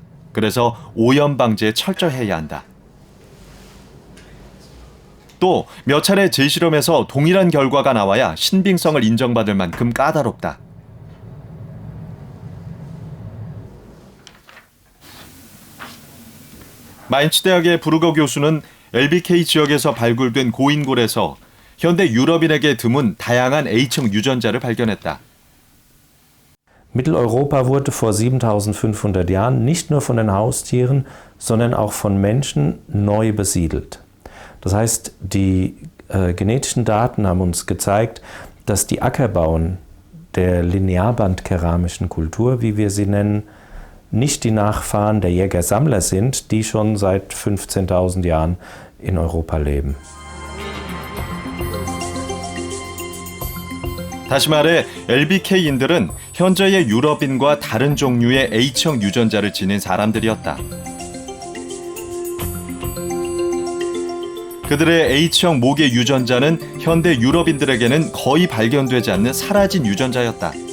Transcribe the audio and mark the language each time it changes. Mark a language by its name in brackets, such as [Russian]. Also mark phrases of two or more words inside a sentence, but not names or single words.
[Korean] 그래서 오염 방지에 철저해야 한다. 또 몇 차례 재실험에서 동일한 결과가 나와야 신빙성을 인정받을 만큼 까다롭다. 마인츠 대학의 부르거 교수는 LBK 지역에서 발굴된 고인골에서 현대 유럽인에게 드문 다양한 H형 유전자를 발견했다. [German] Mitteleuropa wurde vor 7500 Jahren nicht nur von den Haustieren, sondern auch von Menschen neu besiedelt. Das heißt, die genetischen Daten haben uns gezeigt, dass die Ackerbauern der linearbandkeramischen Kultur, wie wir sie nennen, nicht die Nachfahren der Jäger-Sammler sind, die schon seit 15.000 Jahren in Europa leben. [Korean] 다시 말해 LBK인들은 현재의 유럽인과 다른 종류의 H형 유전자를 지닌 사람들이었다. 그들의 H형 모계 유전자는 현대 유럽인들에게는 거의 발견되지 않는 사라진 유전자였다.